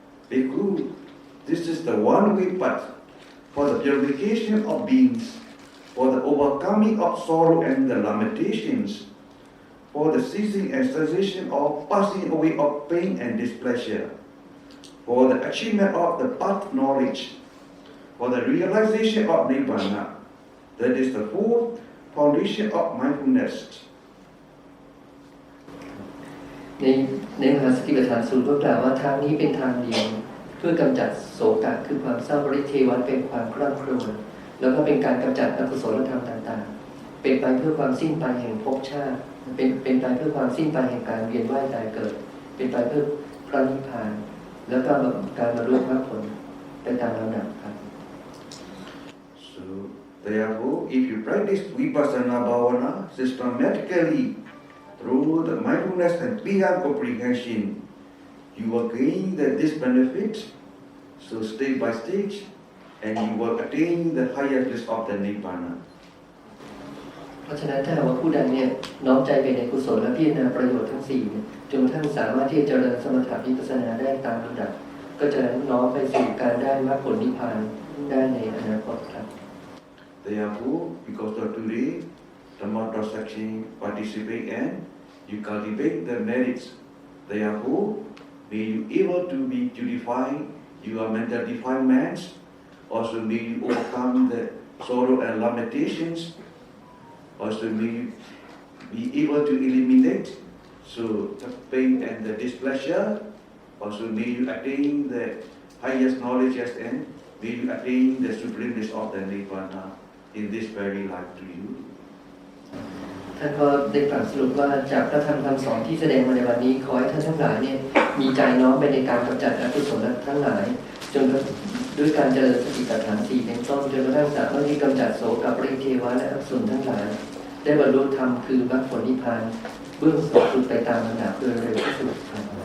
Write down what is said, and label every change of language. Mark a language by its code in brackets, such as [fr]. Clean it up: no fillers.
[en] Bhikkhu, this is the one-way path for the purification of beings, for the overcoming of sorrow and the lamentations, for the ceasing and cessation of passing away of pain and displeasure, for the achievement of the path knowledge, for the realization of Nibbana. That is the fourth foundation of mindfulness. [th] ในมหาสติปัฏฐานสูตรก็กล่าวว่าทางนี้เป็นทางเดียวเพื่อกำจัดโศกะคือความเศร้าปริเทวะเป็นความคร่ำครวญแล้วก็เป็นการกำจัดอกุศลธรรมต่างๆเป็นไปเพื่อความสิ้นไปแห่งภพชาติเป็นไปเพื่อความสิ้นไปแห่งการเวียนว่ายตายเกิดเป็นไปเพื่อพระนิพพานแล้วก็การบรรลุมรรคผลไปตามลำดับครับ [en] So therefore, if you practice vipassana bhavana systematically through the mindfulness and clear comprehension, you will gain this benefit. So stage by stage, and you will attain the higher bliss of the nibbana. [th] เพราะฉะนั้นถ้าว่าผู้ใดเนี่ยน้อมใจไปในกุศลและพิจารณาประโยชน์ทั้ง4เนี่ยจนกระทั่งสามารถที่จะเจริญสมถะวิปัสสนาได้ตามลำดับก็จะน้อมไปสู่การได้มรรคผลนิพพานได้ในอนาคตครับ [en] Therefore, because of today, the Dhamma section participate and you cultivate the merits. Therefore, may you able to be purifying your mental defilements. Also, may you overcome the sorrow and lamentations. Also, may you be able to eliminate the pain and the displeasure. Also, may you attain the highest knowledge and may you attain the supremeness of the Nibbana in this very life to you. [th] ท่านก็ได้กล่าวสรุปว่าจากพระธรรมคำสอนที่แสดงมาในวันนี้ขอให้ท่านทั้งหลายเนี่ยมีใจน้อมไปในการกำจัดอกุศลทั้งหลายจนด้วยการเจริญสติปัฏฐาน4เป็นต้นจนกระทั่งสามารถที่กำจัดโสกปริเทวะและอกุศลทั้งหลายได้บรรลุธรรมคือมรรคผลนิพพานเบื้องสูงสุดไปตามลำดับโดยเร็วที่สุดครับ